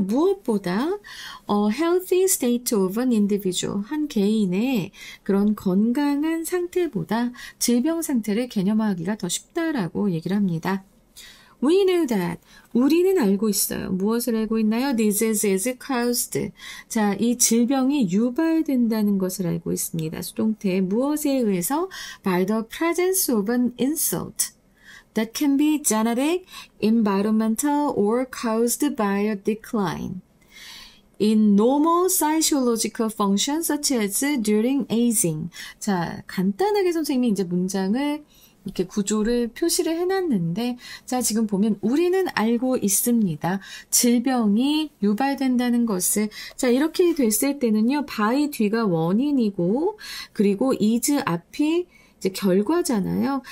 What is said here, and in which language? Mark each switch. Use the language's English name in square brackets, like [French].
[Korean] 무엇보다 [English] healthy state of an individual, [Korean] 한 개인의 그런 건강한 상태보다 질병 상태를 개념화하기가 더 쉽다라고 얘기를 합니다. [English] We know that. [Korean] 우리는 알고 있어요. 무엇을 알고 있나요? [English] Disease is caused. [Korean] 자, 이 질병이 유발된다는 것을 알고 있습니다. 수동태 무엇에 의해서? [English] By the presence of an insult. That can be genetic, environmental, or caused by a decline in normal physiological functions such as during aging. [Korean] 자, 간단하게 선생님이 이제 문장을 이렇게 구조를 표시를 해놨는데, 자, 지금 보면 우리는 알고 있습니다. 질병이 유발된다는 것을. 자, 이렇게 됐을 때는요, by 뒤가 원인이고, 그리고 is 앞이 이제 결과잖아요.